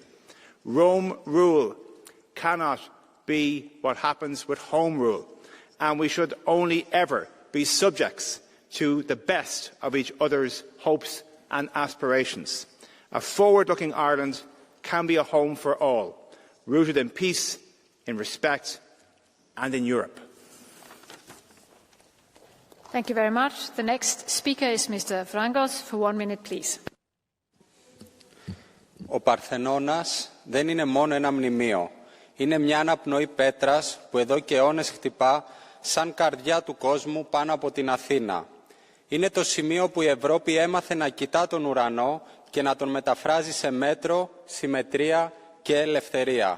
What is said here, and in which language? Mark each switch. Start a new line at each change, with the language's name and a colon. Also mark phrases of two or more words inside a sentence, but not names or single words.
English: Rome rule cannot be what happens with home rule, and we should only ever be subjects to the best of each other's hopes and aspirations. A forward-looking Ireland can be a home for all, rooted in peace, in respect and in Europe. Thank you very much. The next speaker is Mr. Frangos for 1 minute, please.
Greek: Ο Παρθενώνας δεν είναι μόνο ένα μνημείο. Είναι μια αναπνοή πέτρας που εδώ και αιώνες χτυπά σαν καρδιά του κόσμου πάνω από την Αθήνα. Είναι το σημείο που η Ευρώπη έμαθε να κοιτά τον ουρανό και να τον μεταφράζει σε μέτρο, συμμετρία και ελευθερία.